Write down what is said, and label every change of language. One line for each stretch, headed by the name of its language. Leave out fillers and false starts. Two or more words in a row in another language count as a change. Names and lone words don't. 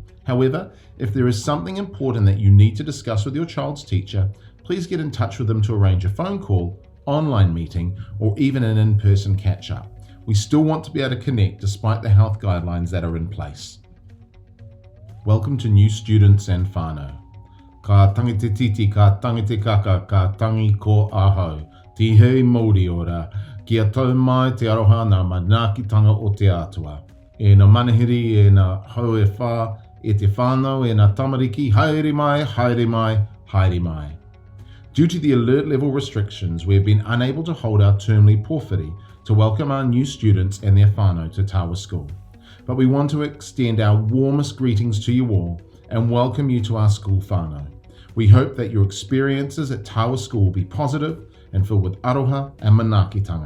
English: However, if there is something important that you need to discuss with your child's teacher, please get in touch with them to arrange a phone call, online meeting, or even an in-person catch-up. We still want to be able to connect despite the health guidelines that are in place. Welcome to new students and whānau.
Māori: Ka tangi te titi, ka tangi te kaka, ka tangi ko ahau. Ti hei Māori ora, kia tau mai te aroha nā manaakitanga o te atua. E nā manahiri, e nā hau e whā, e te whānau, e nā tamariki, haere mai, haere mai, haere mai.
English: Due to the alert level restrictions, we have been unable to hold our termly pōwhiri to welcome our new students and their whānau to Tawa School. But we want to extend our warmest greetings to you all and welcome you to our school whānau. We hope that your experiences at Tawa School will be positive and filled with aroha and manaakitanga.